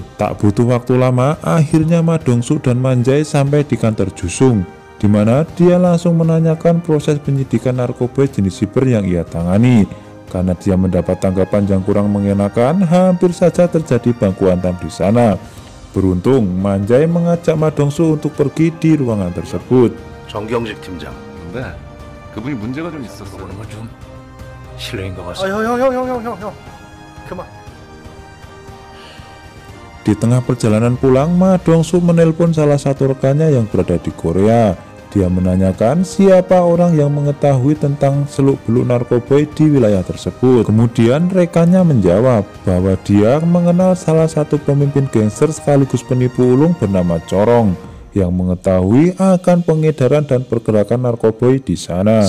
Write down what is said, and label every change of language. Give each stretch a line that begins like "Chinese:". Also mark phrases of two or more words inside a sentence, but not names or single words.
Indonesian: Tak butuh waktu lama, akhirnya Ma Dong-suk dan Man Jae sampai di kantor Jusung, di mana dia langsung menanyakan proses penyidikan narkoboy jenis siber yang ia tangani. Karena dia mendapat tanggapan yang kurang mengenakan, hampir saja terjadi baku hantam di sana. Beruntung, Man Jae mengajak Ma Dong-suk untuk pergi di ruangan tersebut.
Korean: 정경직 팀장. 근데 그분이 문제가 좀 있었어. 그런 건좀 실례인 것 같습니다. 형. 그만.
Indonesian: Di tengah perjalanan pulang, Ma Dong-suk menelpon salah satu rekannya yang berada di Korea. Dia menanyakan siapa orang yang mengetahui tentang seluk-beluk narkoboy di wilayah tersebut. Kemudian rekannya menjawab bahwa dia mengenal salah satu pemimpin gangster sekaligus penipu ulung bernama Corong yang mengetahui akan pengedaran dan pergerakan narkoboy di sana.